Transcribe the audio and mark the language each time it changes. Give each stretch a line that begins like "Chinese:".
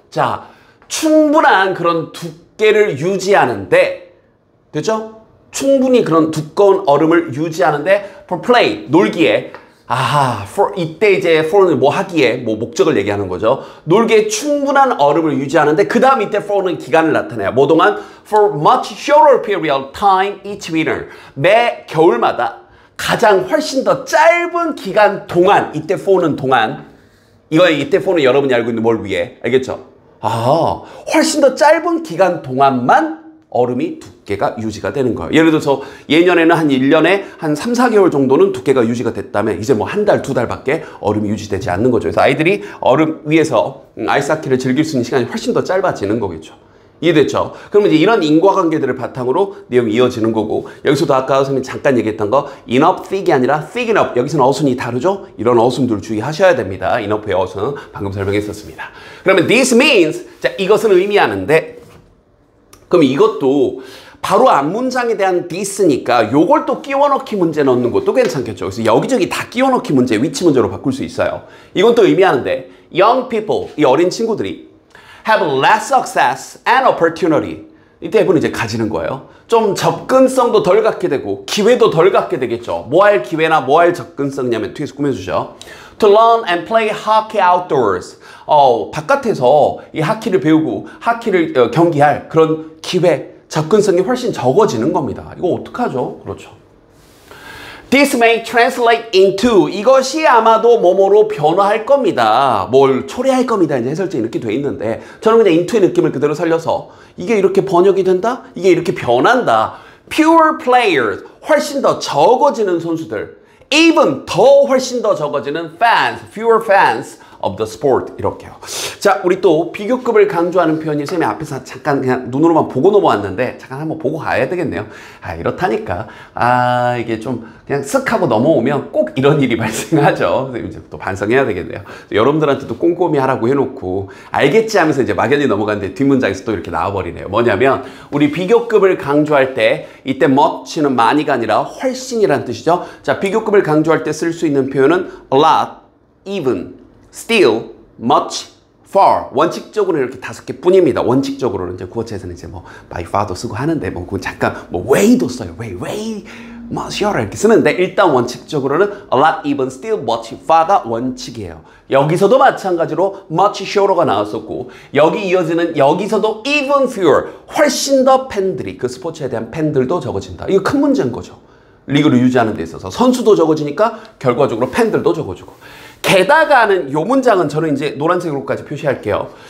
Korean: 자, 충분한 그런 두께를 유지하는데 됐죠? 충분히 그런 두꺼운 얼음을 유지하는데
English: for play,
Korean: 놀기에 for 이때 이제 for는 뭐 하기에 뭐 목적을 얘기하는 거죠. 놀기에 충분한 얼음을 유지하는데 그 다음 이때 for는 기간을 나타내요. 뭐 동안?
English: For much shorter period time each winter.
Korean: 매 겨울마다 가장 훨씬 더 짧은 기간 동안 이때 for는 동안 이때 for는 여러분이 알고 있는 뭘 위해 알겠죠? 훨씬 더 짧은 기간 동안만 얼음이 두께가 유지가 되는 거예요. 예를 들어서 예년에는 한 1년에 한 3, 4개월 정도는 두께가 유지가 됐다면 이제 뭐 한 달, 두 달밖에 얼음이 유지되지 않는 거죠. 그래서 아이들이 얼음 위에서 아이스하키를 즐길 수 있는 시간이 훨씬 더 짧아지는 거겠죠. 이해됐죠? 그러면 이제 이런 인과관계들을 바탕으로 내용이 이어지는 거고 여기서도 아까 선생님이 잠깐 얘기했던 거
English: enough thick
Korean: 이 아니라
English: thick enough
Korean: 여기서는 어순이 다르죠? 이런 어순들 주의하셔야 됩니다. enough의 어순 방금 설명했었습니다. 그러면
English: this means
Korean: 자 이것은 의미하는데 그럼 이것도 바로 앞문장에 대한 this니까 요걸 또 끼워넣기 문제 넣는 것도 괜찮겠죠. 그래서 여기저기 다 끼워넣기 문제, 위치 문제로 바꿀 수 있어요. 이건 또 의미하는데
English: young people,
Korean: 이 어린 친구들이
English: have less success and opportunity.
Korean: 이 대부분 이제 가지는 거예요. 좀 접근성도 덜 갖게 되고 기회도 덜 갖게 되겠죠. 뭐 할 기회나 뭐 할 접근성이냐면 뒤에서 꾸며주죠.
English: To learn and play hockey outdoors.
Korean: 바깥에서 이 하키를 배우고 하키를 경기할 그런 기회, 접근성이 훨씬 적어지는 겁니다. 이거 어떡하죠? 그렇죠.
English: This may translate into
Korean: 이것이 아마도 뭐뭐로 변화할 겁니다. 뭘 초래할 겁니다. 이제 해설제 이렇게 돼 있는데 저는 그냥 into의 느낌을 그대로 살려서 이게 이렇게 번역이 된다? 이게 이렇게 변한다.
English: Fewer players,
Korean: 훨씬 더 적어지는 선수들.
English: Even
Korean: 더 훨씬 더 적어지는
English: fans, fewer fans of the sport 이렇게요.
Korean: 자, 우리 또 비교급을 강조하는 표현이 선생님이 앞에서 잠깐 그냥 눈으로만 보고 넘어왔는데 잠깐 한번 보고 가야 되겠네요. 이렇다니까 이게 좀 그냥 쓱 하고 넘어오면 꼭 이런 일이 발생하죠. 선생님 이제 또 반성해야 되겠네요. 여러분들한테도 꼼꼼히 하라고 해놓고 알겠지 하면서 이제 막연히 넘어갔는데 뒷문장에서 또 이렇게 나와버리네요. 뭐냐면 우리 비교급을 강조할 때 이때 much는 많이가 아니라 훨씬이란 뜻이죠. 자, 비교급을 강조할 때 쓸 수 있는 표현은 a lot, even, still, much, far. 원칙적으로는 이렇게 5개 뿐입니다. 원칙적으로는 이제 구어체에서는 이제 뭐 by far도 쓰고 하는데 뭐 그건 잠깐 뭐 way도 써요. way, much, shorter 이렇게 쓰는데 일단 원칙적으로는 a lot, even, still, much, far가 원칙이에요. 여기서도 마찬가지로 much shorter가 나왔었고 여기 이어지는 여기서도
English: even fewer,
Korean: 훨씬 더 팬들이 그 스포츠에 대한 팬들도 적어진다. 이거 큰 문제인 거죠. 리그를 유지하는 데 있어서 선수도 적어지니까 결과적으로 팬들도 적어지고 게다가는 요 문장은 저는 이제 노란색으로까지 표시할게요.